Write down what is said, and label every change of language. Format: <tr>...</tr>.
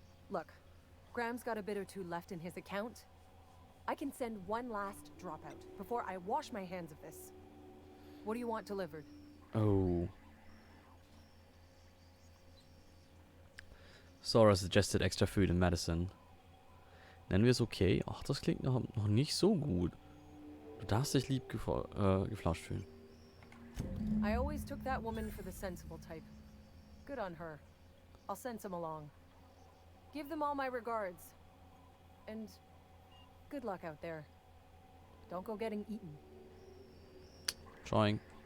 <en>Look, Graham's got a bit or two left in his account. I can send one last dropout before I wash my hands of this. What do you want delivered? Oh. Sora suggested extra food and medicine.</en> <de>Nennen wir es okay? Ach, das klingt noch nicht so gut. Du darfst dich lieb geflauscht fühlen.</de> <en>I always took that woman for the sensible type. Good on her. I'll send some along. Give them all my regards. And good luck out there. Don't go getting eaten. Trying.</en>